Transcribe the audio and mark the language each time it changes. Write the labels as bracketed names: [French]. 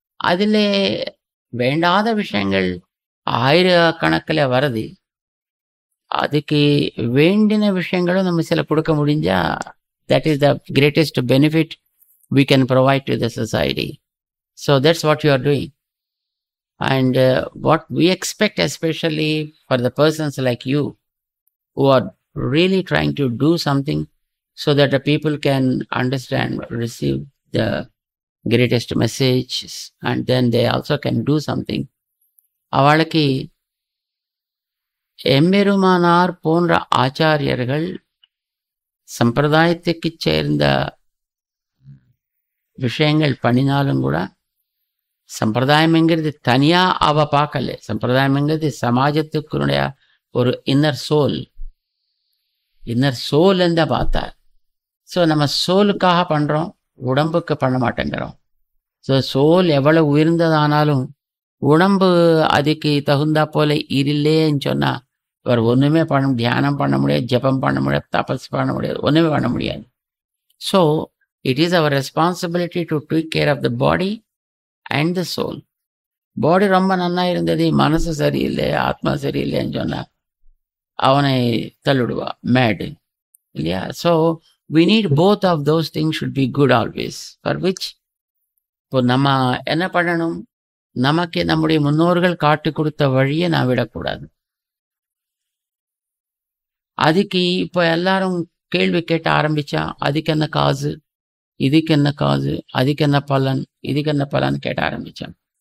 [Tamil] அதில் வேண்டாத விஷயங்கள் ஆயிரக்கணக்கில் வருது. அதுக்கு வேண்டின விஷயங்களும் நம்ம சில கொடுக்க முடிஞ்சா [English] That is the greatest benefit we can provide to the society. So that's what you are doing. And what we expect, especially for the persons like you who are really trying to do something so that the people can understand, receive the greatest messages, and then they also can do something. [Tamil] அவளுக்கு எம்பெருமானார் போன்ற ஆச்சாரியர்கள் சம்பிரதாயத்துக்கு சேர்ந்த விஷயங்கள் பண்ணினாலும் கூட சம்பிரதாயம்ங்கிறது தனியாக அவ பார்க்கல. சம்பிரதாயம்ங்கிறது சமாஜத்துக்குடைய ஒரு இன்னர் சோல் இருந்தால் பார்த்தார். ஸோ நம்ம சோலுக்காக பண்ணுறோம், உடம்புக்கு பண்ண மாட்டேங்கிறோம். ஸோ சோல் எவ்வளோ உயர்ந்ததானாலும் உடம்பு அதுக்கு தகுந்தா போல இல்லைன்னு சொன்னால் அவர் ஒன்றுமே தியானம் பண்ண முடியாது, ஜபம் பண்ண முடியாது, தபஸ் பண்ண முடியாது, ஒன்றுமே பண்ண முடியாது. [English] So it is our responsibility to take care of the body and the soul. [Tamil] பாடி ரொம்ப நன்னா இருந்தது, மனசு சரியில்லை, ஆத்மா சரியில்லைன்னு சொன்னால் அவனை தள்ளிடுவா, மேடு இல்லையா? [English] So we need both of those things should be good always. For which [Tamil] இப்போ நம்ம என்ன பண்ணணும், நமக்கு நம்முடைய முன்னோர்கள் காட்டி கொடுத்த வழியை நான் விடக்கூடாது. அதுக்கு இப்போ எல்லாரும் கேள்வி கேட்ட ஆரம்பிச்சா அதுக்கு என்ன காசு, இதுக்கு என்ன காசு, அதுக்கு என்ன பலன், இதுக்கு என்ன பலன் கேட்ட ஆரம்பிச்சான்.